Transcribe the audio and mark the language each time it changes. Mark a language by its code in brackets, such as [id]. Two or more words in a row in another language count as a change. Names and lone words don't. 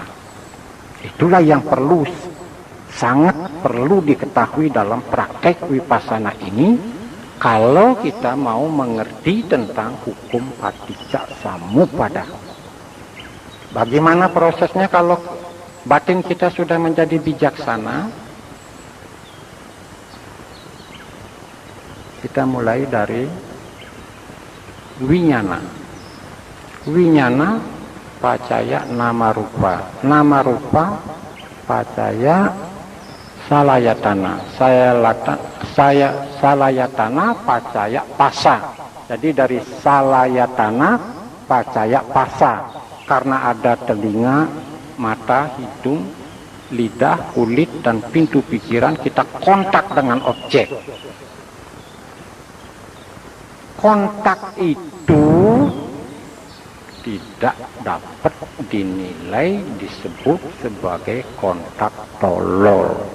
[id] Itulah yang perlu, sangat perlu diketahui dalam praktek vipassana ini, kalau kita mau mengerti tentang hukum paticcasamuppada. Bagaimana prosesnya kalau batin kita sudah menjadi bijaksana? Kita mulai dari winyana. [pi] Winyana pacaya nama rupa. Nama rupa pacaya salayatana. Salayatana pacaya pasa. [id] Jadi dari [pi] salayatana pacaya pasa. [id] Karena ada telinga, mata, hidung, lidah, kulit, dan pintu pikiran, kita kontak dengan objek. Kontak itu tidak dapat dinilai disebut sebagai kontak tolol.